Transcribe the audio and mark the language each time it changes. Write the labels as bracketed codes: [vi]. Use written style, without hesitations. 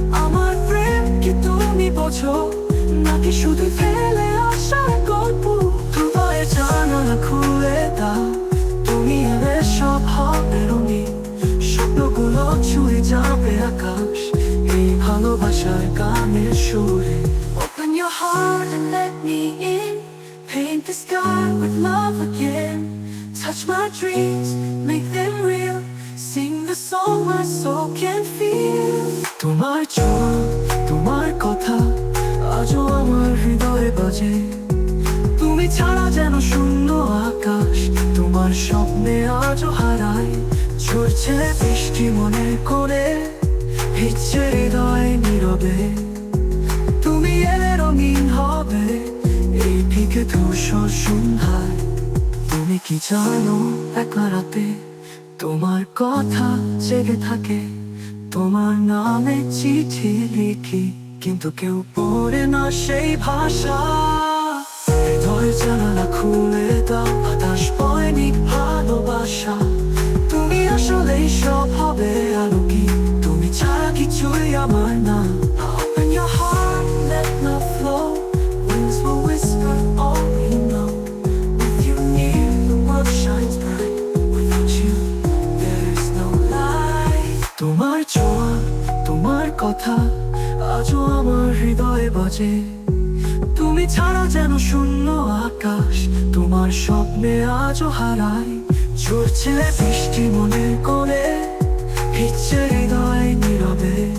[bn] আমার প্রেম কি তুমি বোঝো, নাকি শুধু ফেলে আসার গল্প। হৃদয়ে জানালা খুলে দাও, তুমি এলে সব হবে রঙিন। স্বপ্নগুলো ছুঁয়ে যাবে আকাশ এই ভালোবাসার গানের সুরে। [en] Open your heart and let me in, paint the sky with love again. Touch my dreams, make them real, sing the song my soul can feel. [bn] তোমার ছোঁয়া, তোমার কথা, আজও আমার হৃদয়ে বাজে। তুমি ছাড়া যেন শূন্য আকাশ, তোমার স্বপ্নে আজও হারাই। ঝরছে বৃষ্টি মনে করে, ভিজছে হৃদয় নীরবে। তুমি এলে রঙিন হবে এই ফিকে ধূসর সন্ধ্যায়। তুমি কি জানো, একলা রাতে তোমার কথা জেগে থাকে। তোমার নামে চিঠি লিখি, কিন্তু কেউ পড়ে না সেই ভাষা। হৃদয় জানালা খুলে দাও, বাতাস বয়নি ভালোবাসা। তুমি আসলেই সব হবে আলো কি, তুমি ছাড়া কিছুই আমার না। [en] Open your heart, let love flow, winds will whisper all we know. With you near, the world shines bright. Without you, there's no light. [bn] তোমার ছোঁয়া, তোমার কথা, আজও আমার হৃদয়ে বাজে। তুমি ছাড়া যেন শূন্য আকাশ, তোমার স্বপ্নে আজও হারাই। ঝরছে বৃষ্টি মনে করে, ভিজছে হৃদয় নীরবে।